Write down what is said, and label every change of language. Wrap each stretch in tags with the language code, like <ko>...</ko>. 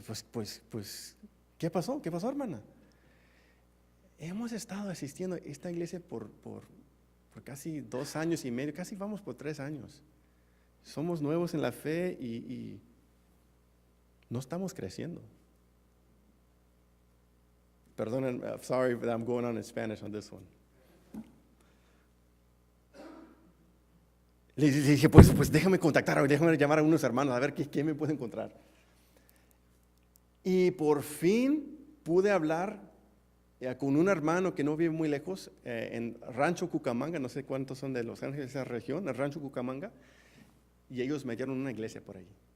<es>Pues, ¿qué pasó? ¿Qué pasó, hermana? Hemos estado asistiendo a esta iglesia por casi 2 años y medio, casi vamos por 3 años. Somos nuevos en la fe y no estamos creciendo. Perdonen,</es> <en>sorry, but I'm going on in Spanish on this one.</en> <es>Le dije, pues déjame llamar a unos hermanos a ver qué me puedo encontrar. Y por fin pude hablar con un hermano que no vive muy lejos, en Rancho Cucamonga, no sé cuántos son de Los Ángeles, esa región, el Rancho Cucamonga, y ellos me dieron una iglesia por ahí.</es>